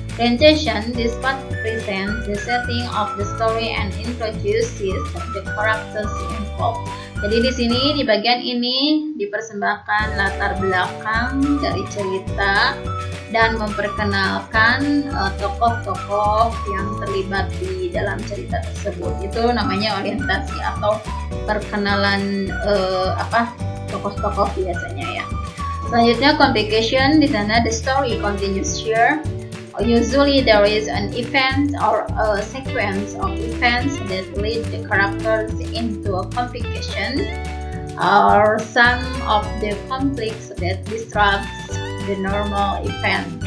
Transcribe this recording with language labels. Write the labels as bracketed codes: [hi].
[en] Orientation, this part presents the setting of the story and introduces the characters involved. [id] Jadi di sini di bagian ini dipersembahkan latar belakang dari cerita dan memperkenalkan tokoh-tokoh yang terlibat di dalam cerita tersebut. Itu namanya orientasi atau perkenalan tokoh-tokoh biasanya ya. [en] Selanjutnya complication, [id] di sana [en] the story continues here. Usually there is an event or a sequence of events that lead the characters into a complication, or some of the conflicts that disrupts the normal event.